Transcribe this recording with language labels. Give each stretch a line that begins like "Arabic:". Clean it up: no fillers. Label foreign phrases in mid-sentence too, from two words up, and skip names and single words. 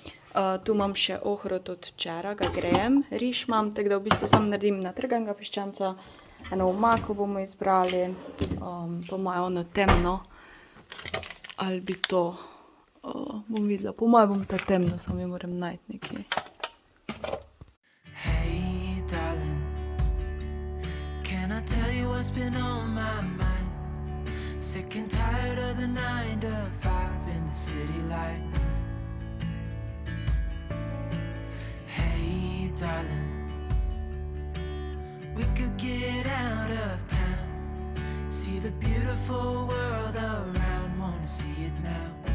Slovenian: Tu imam še ohrovt od včeraj, ga grejem. Riž imam, tako da v bistvu samo naredim natrganega piščanca. Eno omako bomo izbrali, po moje ono temno. Ali bi to... bom videla, po moje bom ta temno, samo jo moram najti nekje.
English: Hey darling, can I tell you what's what's been on my mind. Sick and tired of the 9 to 5 in the city life. Hey darling, we could get out of town, see the beautiful world around, wanna see it now.